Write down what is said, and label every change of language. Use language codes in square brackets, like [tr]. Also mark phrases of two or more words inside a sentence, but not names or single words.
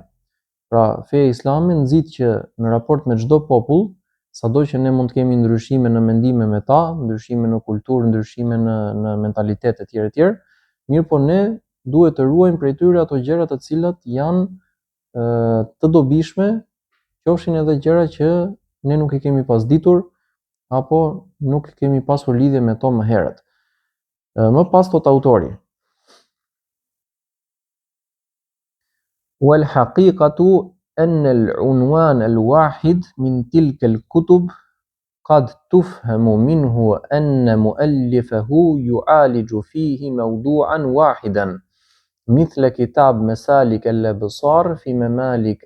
[sq] Pra feja islame nxit që në raport me çdo popull, sado që ne mund të kemi ndryshime në mendime me ta, ndryshime në kulturë, ndryshime në mentalitet e tjerë, mirë po ne duhet të ruajmë prej tyre ato gjëra të cilat janë të dobishme, qofshin edhe gjëra që ne nuk i kemi pas ditur apo nuk kemi pasur lidhje me to më herët. Më pas thot autori: [ar] والحقيقة أن العنوان الواحد من تلك الكتب قد تفهم منه أن مؤلفه يعالج فيه موضوعا واحدا مثل كتاب مسالك الأبصار في ممالك